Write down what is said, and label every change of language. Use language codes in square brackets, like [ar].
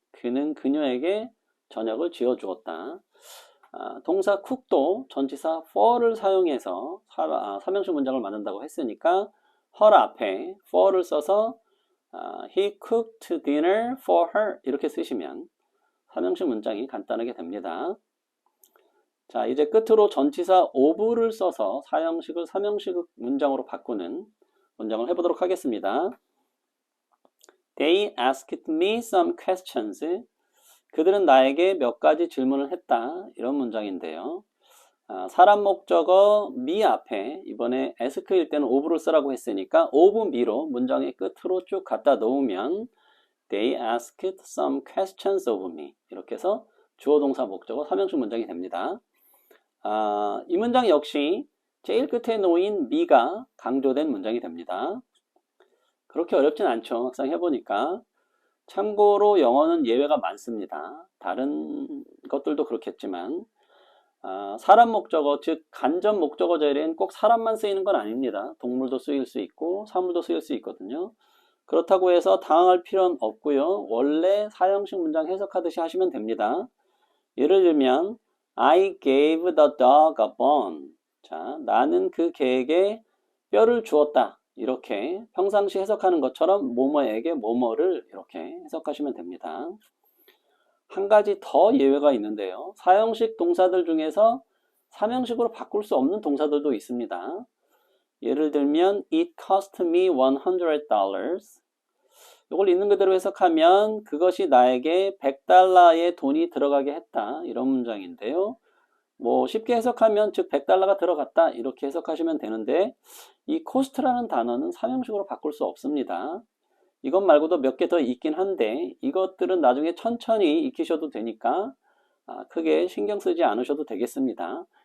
[ko] 그는 그녀에게 저녁을 지어주었다. 동사 cook도 전치사 for를 사용해서 삼형식 문장을 만든다고 했으니까 her 앞에 for를 써서 [en] He cooked dinner for her [ko] 이렇게 쓰시면 삼형식 문장이 간단하게 됩니다. 자, 이제 끝으로 전치사 of를 써서 사형식을 삼형식 문장으로 바꾸는 문장을 해보도록 하겠습니다. [en] They asked me some questions. [ko] 그들은 나에게 몇 가지 질문을 했다. 이런 문장인데요. 사람 목적어 me 앞에 이번에 ask일 때는 of를 쓰라고 했으니까 of me로 문장의 끝으로 쭉 갖다 놓으면 [en] They asked some questions of me. [ko] 이렇게 해서 주어 동사 목적어 삼형식 문장이 됩니다. 이 문장 역시 제일 끝에 놓인 me가 강조된 문장이 됩니다. 그렇게 어렵진 않죠. 막상 해보니까. 참고로 영어는 예외가 많습니다. 다른 것들도 그렇겠지만 사람 목적어, 즉 간접 목적어 자리엔 꼭 사람만 쓰이는 건 아닙니다. 동물도 쓰일 수 있고 사물도 쓰일 수 있거든요. 그렇다고 해서 당황할 필요는 없고요. 원래 사형식 문장 해석하듯이 하시면 됩니다. 예를 들면 [en] I gave the dog a bone. [ko] 자, 나는 그 개에게 뼈를 주었다. 이렇게 평상시 해석하는 것처럼 뭐뭐에게 뭐뭐를 이렇게 해석하시면 됩니다. 한 가지 더 예외가 있는데요. 사형식 동사들 중에서 삼형식으로 바꿀 수 없는 동사들도 있습니다. 예를 들면 [en] It cost me $100. [ko] 이걸 있는 그대로 해석하면 그것이 나에게 $100의 돈이 들어가게 했다. 이런 문장인데요. 뭐 쉽게 해석하면 즉 $100가 들어갔다 이렇게 해석하시면 되는데 이 cost라는 단어는 삼형식으로 바꿀 수 없습니다. 이것 말고도 몇 개 더 있긴 한데 이것들은 나중에 천천히 익히셔도 되니까 크게 신경 쓰지 않으셔도 되겠습니다.